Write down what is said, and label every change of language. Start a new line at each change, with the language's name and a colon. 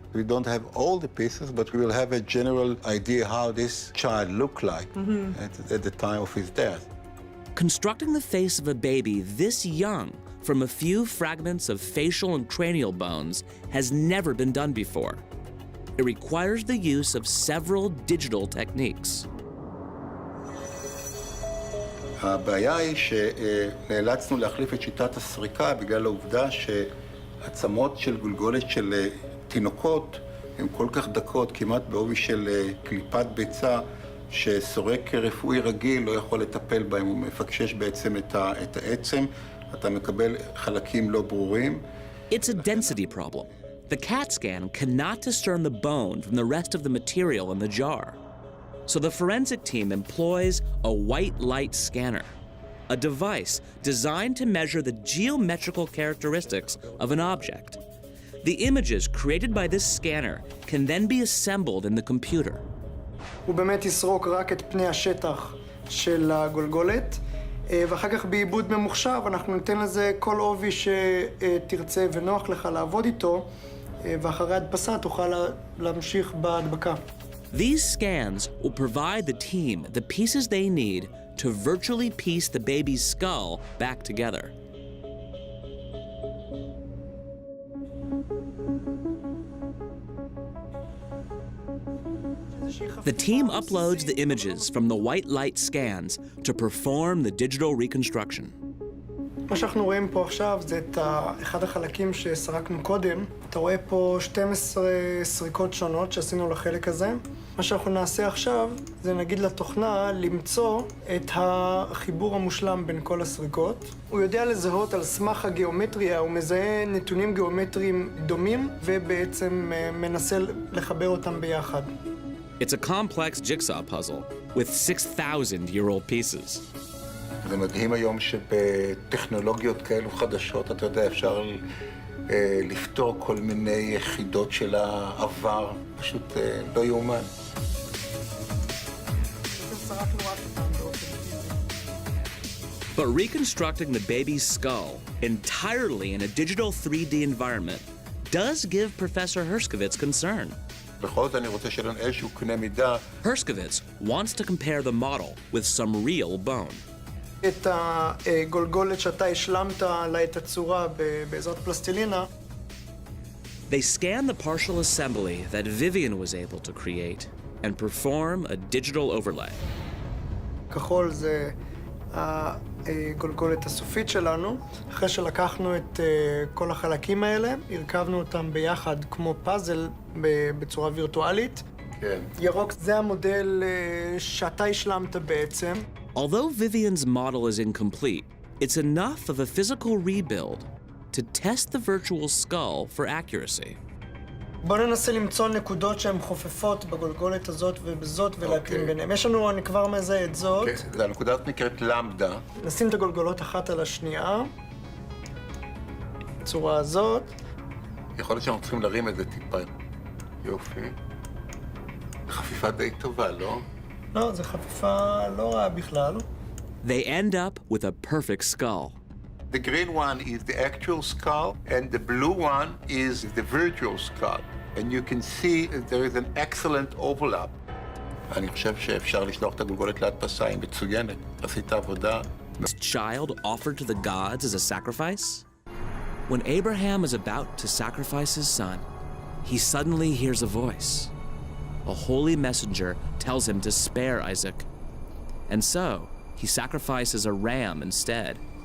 English: We don't have all the pieces, but we will have a general idea how this child looked like at the time of his death. Constructing the face of a baby this young from a few fragments of facial and cranial bones has never been done before. It requires the use of several digital techniques.
Hebrew: הבעיה היא שנאלצנו להחליף את שיטת הסריקה בגלל העובדה שעצמות של גולגולת של תינוקות הן כל כך דקות, כמעט בעובי של קליפת ביצה, שסורק רפואי רגיל לא יכול לטפל בהם, הוא מפקשש בעצם את העצם, אתה מקבל חלקים לא ברורים.
English: It's a density problem. The CAT scan cannot discern the bone from the rest of the material in the jar. So the forensic team employs a white light scanner, a device designed to measure the geometrical characteristics of an object. The images created by this scanner can then be assembled in the computer.
Hebrew: הוא באמת יסרוק רק את פני השטח של הגולגולת, ואחר כך בעיבוד ממוחשב אנחנו ניתן לזה כל עובי שתרצה ונוח לך לעבוד איתו, ואחרי הדפסה תוכל להמשיך בהדבקה.
English: These scans will provide the team the pieces they need to virtually piece the baby's skull back together. The team uploads the images from the white light scans to perform the digital reconstruction.
Hebrew: מה שאנחנו רואים פה עכשיו זה את אחד החלקים שסרקנו קודם. אתה רואה פה 12 סריקות שונות שעשינו לחלק הזה. מה שאנחנו נעשה עכשיו זה נגיד לתוכנה למצוא את החיבור המושלם בין כל הסריקות. הוא יודע לזהות על סמך הגיאומטריה, הוא מזהה נתונים גיאומטריים דומים ובעצם מנסה לחבר אותם ביחד.
English: It's a complex jigsaw puzzle with 6,000-year-old pieces.
Hebrew: זה מדהים היום שבטכנולוגיות כאלו חדשות, אתה יודע, אפשר לפתור כל מיני יחידות של העבר, פשוט לא יאומן.
English: But reconstructing the baby's skull entirely in a digital 3D environment does give Professor Herskovits concern.
Hebrew: בכל זאת אני רוצה שיהיה לנו איזשהו קנה מידה.
English: Herskovits wants to compare the model with some real bone.
Hebrew: את הגולגולת שאתה השלמת לה את הצורה בעזרת פלסטלינה.
English: They scan the partial assembly that Vivian was able to create and perform a digital overlay.
Hebrew: כחול זה הגולגולת הסופית שלנו. אחרי שלקחנו את כל החלקים האלה, הרכבנו אותם ביחד כמו פאזל בצורה וירטואלית. כן. ירוק זה המודל שאתה השלמת בעצם.
English: Although Vivian's model is incomplete, it's enough of a physical rebuild to test the virtual skull for accuracy.
Hebrew: בואו ננסה למצוא נקודות שהן חופפות בגולגולת הזאת ובזאת ולהקדים ביניהם. יש לנו, אני כבר מזהה את זאת. הנקודה הזאת נקראת למדה. נשים את הגולגולות אחת על השנייה. בצורה הזאת. יכול להיות שאנחנו צריכים להרים את זה טיפה. יופי. חפיפה די טובה, לא? לא, זו חפיפה לא רעה בכלל.
English: They end up with a perfect skull. The green one is the actual skull, and the blue one is the virtual skull. And you can see that there is an excellent overlap.
Hebrew: אני חושב שאפשר לשלוח את הגולגולת להדפסה, היא מצוינת. עשית עבודה.
English: This child offered to the gods as a sacrifice? When Abraham is about to sacrifice his son, he suddenly hears a voice. A holy messenger tells him to spare Isaac. And so, he sacrifices a ram instead.